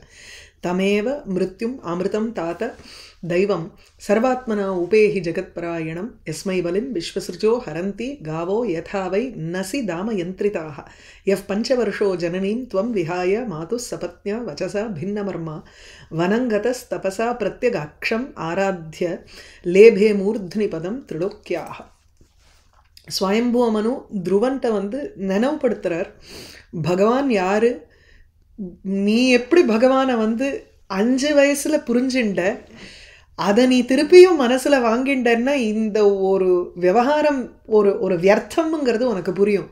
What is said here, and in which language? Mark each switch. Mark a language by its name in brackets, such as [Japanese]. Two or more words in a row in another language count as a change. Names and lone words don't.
[Sanskrit] तमेव मृत्युम् अमृतं तात दैवं सर्वात्मना उपेहि जगत्परायणं यस्मै बलिं विश्वसृजो हरन्ति गावो यथा वै नसि दामयन्त्रिताः। यः पञ्चवर्षो जननीं त्वं विहाय मातुः सपत्न्या वचसा भिन्नमर्मा वनङ्गतस्तपसा प्रत्यगाक्षम् आराध्य लेभे मूर्ध्नि पदं त्रिलोक्याः। [Tamil] स्वयंभुव मनु ध्रुवन्ट வந்து நினைவுபடுத்துறார். பகவான் யாரு, நீ எப்படி பகவானை வந்து 5 வயசுல புரிஞ்சுண்ட, அதை நீ திருப்பியும் மனசுல வாங்கிண்டன்னா இந்த ஒரு விவகாரம் ஒரு வியர்த்தம்ங்கிறது உனக்கு புரியும்.